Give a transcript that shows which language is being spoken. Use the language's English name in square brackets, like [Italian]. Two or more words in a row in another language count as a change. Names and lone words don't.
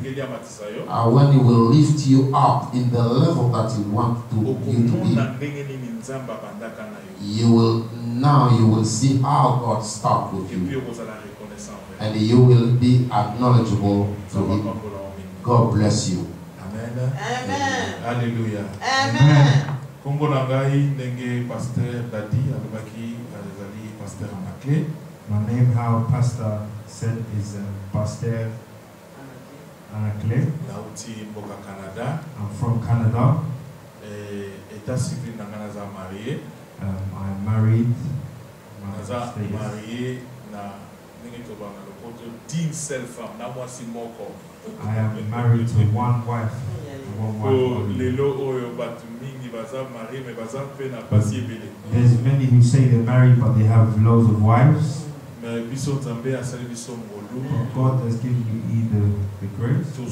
[English] And when He will lift you up in the level that He wants you to be, you will see how God started with you. And you will be acknowledgeable to Him. God bless you. Amen. Amen. [French] Alléluia. [English] Amen. [Lingala] Kombo nangai ndenge pasteur Dadi alobaki azali pasteur Anakle. [English] My name, how Pastor said, is Pastor Anakle. [Lingala] Nauti mboka Canada. [English] I'm from Canada. [French] État civil [Lingala] nanga naza marié. [English] I'm married. [Lingala] Naza marié na ndenge tobanga lopoto [French] d'une seule femme [Lingala] na mwasi moko. [English] I am married to one wife. There's many who say they're married but they have loads of wives. But God has given you the grace.